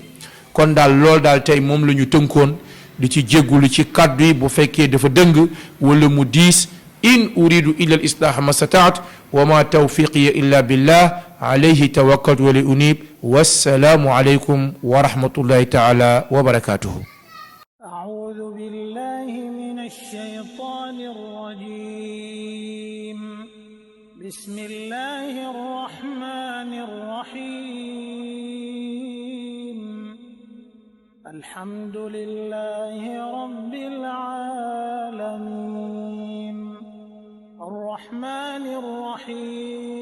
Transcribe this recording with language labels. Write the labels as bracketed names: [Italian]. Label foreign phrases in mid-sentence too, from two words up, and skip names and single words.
[Wolof] kon daal loolu daal tey moom la ñu tënkoon, di ci jéggulu ci kàddu yi bu fekkee dafa dëng wala mu diis. [Arabic] إن أريد إلا الإصلاح ما استطعت وما توفيقي إلا بالله عليه توكلت وإليه أنيب. والسلام عليكم ورحمة الله تعالى وبركاته. أعوذ بالله من الشيطان الرجيم. بسم الله الرحمن الرحيم. الحمد لله رب العالمين الرحمن الرحيم